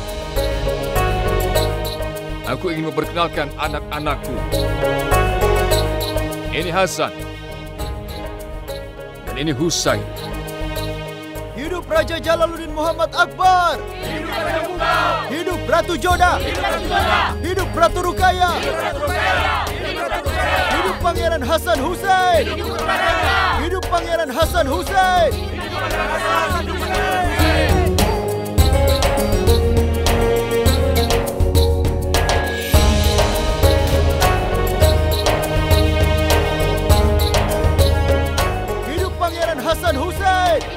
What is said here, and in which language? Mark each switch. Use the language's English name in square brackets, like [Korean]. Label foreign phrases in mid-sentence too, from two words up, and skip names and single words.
[Indonesian] Aku ingin memperkenalkan anak-anakku. Ini Hasan, dan ini Husain. Hidup Raja Jalaluddin Muhammad Akbar! Hidup Raja Mughal! Hidup Ratu Joda! Hidup Ratu Joda! Hidup Ratu Rukaya! Hidup Ratu Rukaya! Hidup Ratu Rukaya! Hidup Pangeran Hasan Hussein! Hidup Raja! Hidup Pangeran Hasan Hussein! Hidup Pangeran Hasan Hussein! Hidup Pangeran Hasan Hussein!